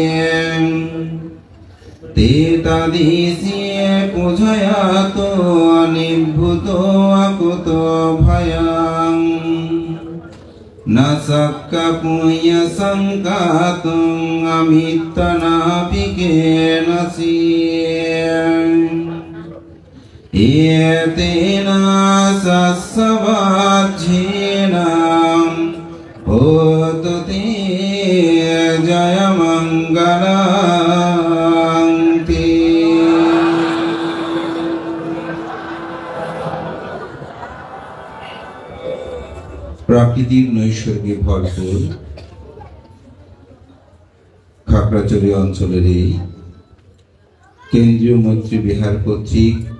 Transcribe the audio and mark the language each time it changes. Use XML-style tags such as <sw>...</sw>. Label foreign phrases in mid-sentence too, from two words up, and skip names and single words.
<pi>তে তদিশিয়ে পূজয়াতো নিভূতো অকুত ভয়ং ন শক্য পুণ্য সংকাতুং অমিত্তনাপি কেনসি এতেন সস্বাজ্যেন হোতু তে জয়মঙ্গলং তে।</pi> <bn>প্রাকৃতিক নৈসর্গে ভরপুর খাগড়াছড়ি অঞ্চলের এই কেন্দ্রীয় মৈত্রী বিহার কর্তৃক</bn>